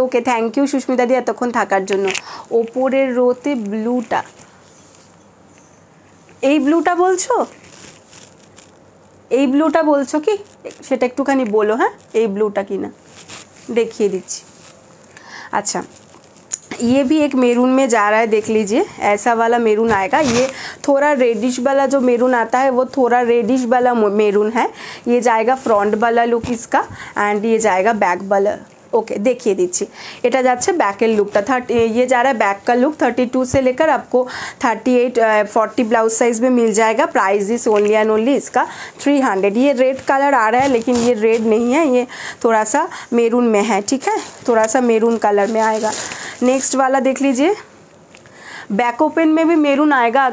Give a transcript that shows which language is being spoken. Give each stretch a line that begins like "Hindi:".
Bangla: Okay, thank you Susmita দি এতক্ষণ থাকার জন্য। ওপরের রোতে ব্লুটা, এই ব্লুটা বলছো? এই ব্লুটা বলছো কি সেটা একটুখানি বলো। হ্যাঁ, এই ব্লুটা কি না দেখিয়ে দিচ্ছি। আচ্ছা,
Hindi: ये भी एक मेरून में जा रहा है, देख लीजिए ऐसा वाला मेरून आएगा। ये थोड़ा रेडिश वाला जो मेरून आता है वो थोड़ा रेडिश वाला मेरून है। ये जाएगा फ्रंट वाला लुक इसका, एंड ये जाएगा बैक वाला। ओके देखिए दीजिए,
Bangla: এটা যাচ্ছে ব্যাকের লুকটা।
Hindi: ये जा रहा है बैक का लुक। 32 से लेकर आपको 38 40 ब्लाउज साइज में मिल जाएगा। Price is only and only इसका 300। ये रेड कलर आ रहा है लेकिन ये रेड नहीं है, ये थोड़ा सा मेरून में है, ठीक है, थोड़ा सा मेरून कलर में आएगा। नेक्स्ट वाला देख लीजिए, बैक ओपन में भी मेरून आएगा।